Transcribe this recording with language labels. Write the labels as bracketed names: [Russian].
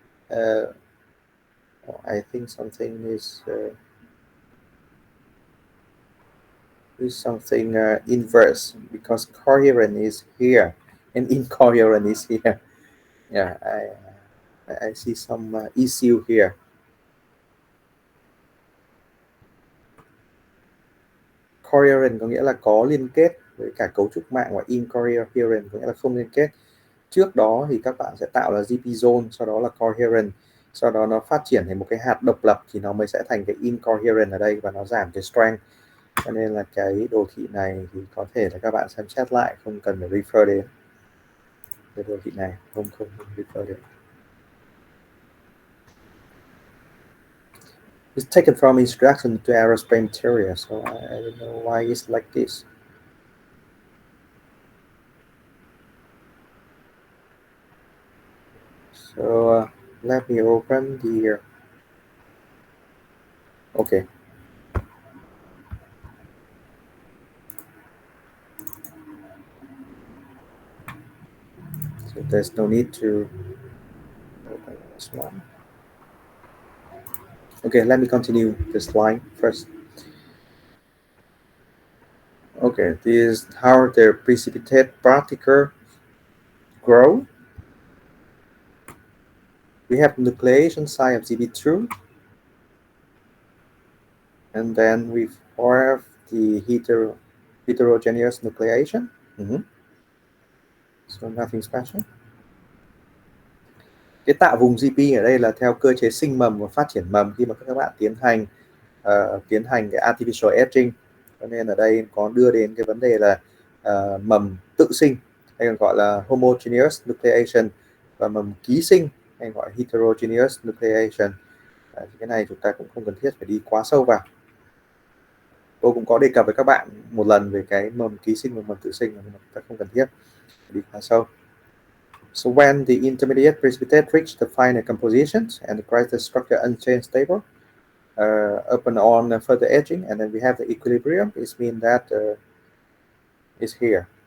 [English] Uh, I think something is something inverse because coherent is here and incoherent is here. Yeah, I see some issue here. [Vietnamese] Coherent có nghĩa là có liên kết với cả cấu trúc mạng, và incoherent có nghĩa là không liên kết. Trước đó thì các bạn sẽ tạo là GP zone, sau đó là coherent, sau đó nó phát triển thành một cái hạt độc lập thì nó mới sẽ thành cái incoherent ở đây và nó giảm cái strength. Cho nên là cái đồ thị này thì có thể là các bạn xem xét lại, không cần phải refer đến cái đồ thị này, không refer đến. [English] It's taken from Introduction to Aerospace Materials, so I don't know why it's like this. So let me open the okay. So there's no need to open this one. Okay, let me continue the slide first. Okay, this is how the precipitate particle grow. We have nucleation site of GB2, and then we have the heterogeneous nucleation. So nothing special. [Vietnamese] Cái tạo vùng GP ở đây là theo cơ chế sinh mầm và phát triển mầm khi mà các bạn tiến hành cái artificial etching. Cho nên ở đây có đưa đến cái vấn đề là mầm tự sinh hay còn gọi là homogeneous nucleation và mầm ký sinh hay gọi heterogeneous nucleation. Cái này chúng ta cũng không cần thiết phải đi quá sâu vào. Tôi cũng có đề cập với các bạn một lần về cái mầm ký sinh và mầm tự sinh, nhưng mà chúng ta không cần thiết phải đi quá sâu. [English] So when the intermediate precipitate reach the final compositions and create the structure unchanged stable, upon on further etching, and then we have the equilibrium, it means that is here.